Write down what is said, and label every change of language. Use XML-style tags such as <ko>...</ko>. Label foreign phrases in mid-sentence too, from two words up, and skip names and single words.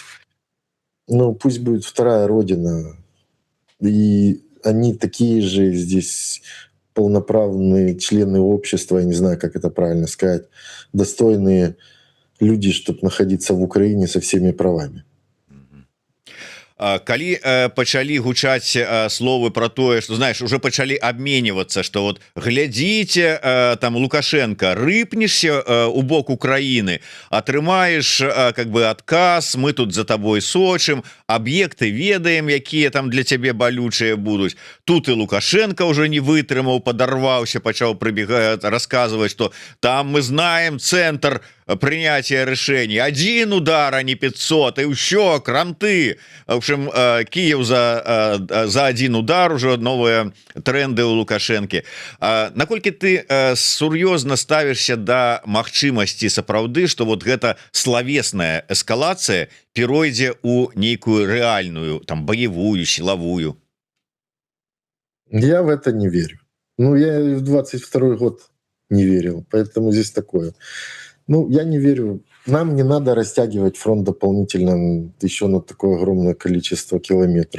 <ru>Ну, пусть будет вторая родина, и они такие же здесь полноправные члены общества, я не знаю, как это правильно сказать, достойные люди, чтобы находиться в Украине со всеми правами.</ru> <be>Калі пачалі гучаць словы про тое,</be> <ru>что знаешь, уже пачалі обмениваться, что вот глядзіце, там Лукашенко, рыпнешься у бок Украины, атрымаешь как бы отказ, мы тут за тобой сочым, объекты ведаем,</ru> <be>якія там для цябе балючыя будуць.</be> <ru>Тут и Лукашенко уже</ru> <be>не вытрымаў, подорваўся, пачаў прыбегаць,</be> <ru>рассказывать, что там мы знаем центр принятия решений, 1 удар, а не 500,</ru> <be>и ўсё,</be> <ru>кранты. В общем, Киев за 1 удар, уже новые тренды у Лукашэнкі.</ru> <be>Наколькі ты сур'ёзна ставішся да магчымасці сапраўды, что вот гэта словесная эскалацыя перайдзе у нейкую</be> <ru>реальную, там, боевую, силовую? Я в это не верю. Ну, я и в 22 год не верил, поэтому здесь такое. Ну, я не верю нам не надо растягивать фронт дополнительно еще на такое огромное количество километров.</ru>